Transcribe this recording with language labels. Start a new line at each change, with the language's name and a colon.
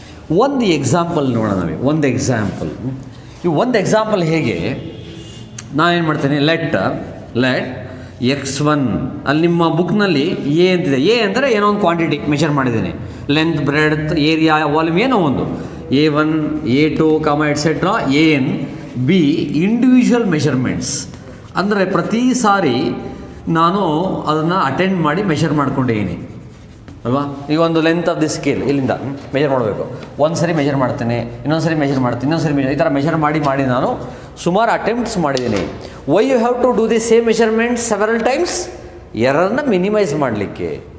Kannada: ಒಂದು ಎಕ್ಸಾಂಪಲ್ ನೋಡೋಣ ನಾವೇ, ಒಂದು ಎಕ್ಸಾಂಪಲ್. ಈ ಒಂದು ಎಕ್ಸಾಂಪಲ್ ಹೇಗೆ, ನಾನೇನು ಮಾಡ್ತೀನಿ, ಲೆಟ್ x1, ಅಲ್ಲಿ ನಿಮ್ಮ ಬುಕ್ನಲ್ಲಿ ಎ ಅಂತಿದೆ. ಎ ಅಂದರೆ ಏನೋ ಒಂದು ಕ್ವಾಂಟಿಟಿ ಮೆಷರ್ ಮಾಡಿದ್ದೀನಿ, ಲೆಂತ್, ಬ್ರೆಡ್ತ್, ಏರಿಯಾ, ವಾಲ್ಯೂಮ್, ಏನೋ ಒಂದು. A1, A2, et cetera, AN, B individual measurements. ಅಂದರೆ ಪ್ರತಿ ಸಾರಿ ನಾನು ಅದನ್ನು ಅಟೆಂಡ್ ಮಾಡಿ ಮೆಷರ್ ಮಾಡ್ಕೊಂಡಿದ್ದೀನಿ ಅಲ್ವಾ. ಈಗ ಒಂದು ಲೆಂತ್ ಆಫ್ ದಿ ಸ್ಕೇಲ್ ಇಲ್ಲಿಂದ ಮೆಷರ್ ಮಾಡಬೇಕು, ಒಂದು ಸರಿ ಮೆಷರ್ ಮಾಡ್ತೇನೆ, ಇನ್ನೊಂದು ಸರಿ ಮೆಷರ್ ಮಾಡ್ತೀನಿ, ಇನ್ನೊಂದು ಸರಿ ಈ ಥರ ಮೆಷರ್ ಮಾಡಿ ನಾನು ಸುಮಾರು ಅಟೆಂಪ್ಟ್ಸ್ ಮಾಡಿದ್ದೀನಿ.
English: Why you have to do the same measurement several times?
Kannada: ಎರರನ್ನ minimise ಮಾಡಲಿಕ್ಕೆ.